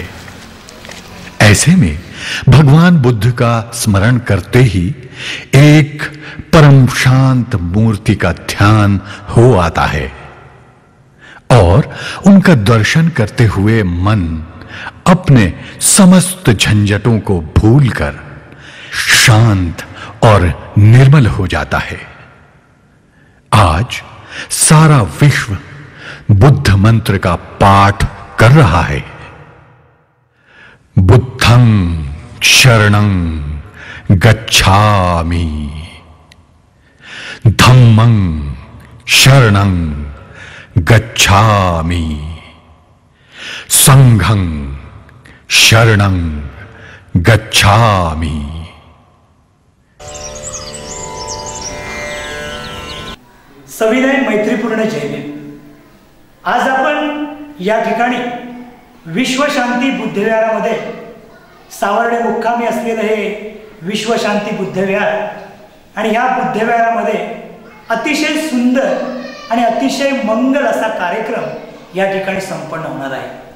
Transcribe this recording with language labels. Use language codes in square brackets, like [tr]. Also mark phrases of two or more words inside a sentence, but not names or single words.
[hi] ऐसे में भगवान बुद्ध का स्मरण करते ही एक परम शांत मूर्ति का ध्यान हो आता है और उनका दर्शन करते हुए मन अपने समस्त झंझटों को भूलकर शांत और निर्मल हो जाता है। आज सारा विश्व बुद्ध मंत्र का पाठ कर रहा है। [pi] बुद्धं शरणं गच्छामि, धम्मं शरणं गच्छामि, संघं शरणं गच्छामि। [mr] सविनय मैत्रीपूर्ण जय भीम। आज आपण या ठिकाणी विश्वशांती बुद्धविहारामध्ये सावर्डे मुक्कामी असलेले हे विश्वशांती बुद्धविहार आणि या बुद्धविहारामध्ये अतिशय सुंदर आणि अतिशय मंगल असा कार्यक्रम या ठिकाणी संपन्न होणार आहे।